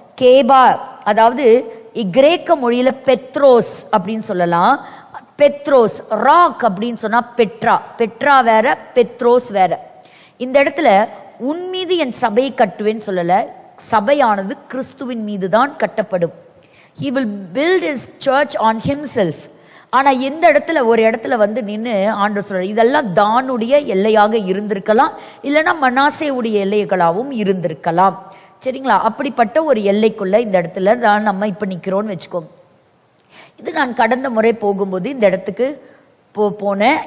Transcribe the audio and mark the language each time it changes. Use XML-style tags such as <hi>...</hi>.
<ta>கேபா, அதாவது கிரேக்க மொழியில பெத்ரோஸ் அப்படின்னு சொல்லலாம். பெத்ரோஸ், ராக் அப்படின்னு சொன்னா பெட்ரா, பெட்ரா வேற, பெத்ரோஸ் வேற. இந்த இடத்துல உன் மீது என் சபையை கட்டுவேன்னு சொல்லல, சபையானது கிறிஸ்துவின் மீது தான் கட்டப்படும்.</ta> <en>He will build his church on himself.</en> <ta>ஆனா எந்த இடத்துல ஒரு இடத்துல வந்து நின்று ஆண்டவர் சொல்றார், இதெல்லாம் தானுடைய எல்லையாக இருந்திருக்கலாம், இல்லைன்னா மனாசேவுடைய எல்லைகளாகவும் இருந்திருக்கலாம். சரிங்களா? அப்படிப்பட்ட ஒரு எல்லைக்குள்ள இந்த இடத்துல தான் நம்ம இப்ப நிக்கிறோம்னு வச்சுக்கோங்க. இது நான் கடந்த முறை போகும்போது இந்த இடத்துக்கு போனேன்.</ta>